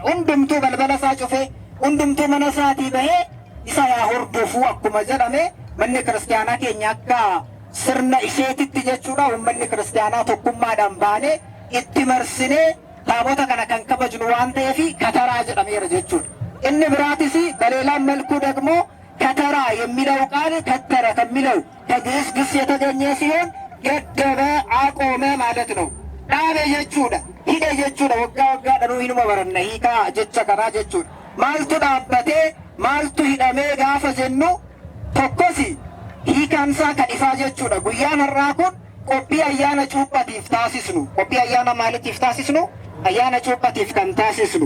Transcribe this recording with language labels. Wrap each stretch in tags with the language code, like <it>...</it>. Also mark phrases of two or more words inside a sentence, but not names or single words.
<om>Hundumtuu balbala isaa cufee hundumtuu mana isaatii bahee isa yaa hordofuu akkuma jedhame manni kiristaanaa keenya akka sirna isheetitti jechuudha uummanni kiristaanaa tokkummaadhaan baanee itti marsinee taabota kana kan kabajnu waan ta'eef kataraa jedhameera jechuudha. Inni biraatis</om> <am>በሌላም መልኩ ደግሞ ከተራ የሚለው ቃል ከተረ ከሚለው ከግዕዝ ግስ የተገኘ ሲሆን ገደበ አቆመ ማለት ነው። ዳበ</am> <om>jechuudha hidhe jechuudha waggaa waggaadhaan hinuma baranna hiikaa jecha kanaa jechuudha. Maaltu dhaabbatee maaltu hidhamee gaafa jennu tokkos hiikaansaa kan ifaa jechuudha. Guyyaan har'aa kun qophii ayyaana cuuphatiif taasisnu. Qophii ayyaana maaliitiif taasisnu? Ayyaana cuuphatiif kan taasisnu.</om>